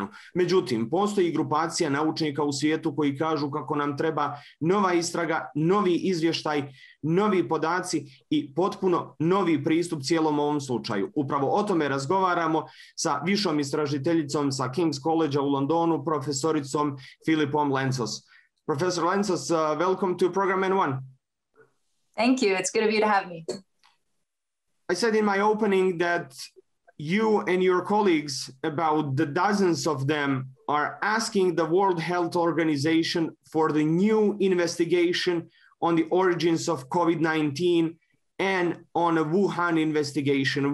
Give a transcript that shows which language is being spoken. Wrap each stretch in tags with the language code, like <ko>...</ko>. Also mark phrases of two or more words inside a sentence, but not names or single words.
<bs>Međutim, postoji grupacija naučnika u svijetu koji kažu kako nam treba nova istraga, novi izvještaj, novi podaci i potpuno novi pristup cijelom ovom slučaju. Upravo o tome razgovaramo sa višom istražiteljicom sa King's College u Londonu, profesoricom Filippom Lentzos.</bs> <en>Professor Lentzos, welcome to program N1. Thank you. It's good of you to have me. I said in my opening that you and your colleagues, about the dozens of them, are asking the World Health Organization for the new investigation on the origins of COVID-19 and on a Wuhan investigation.</en>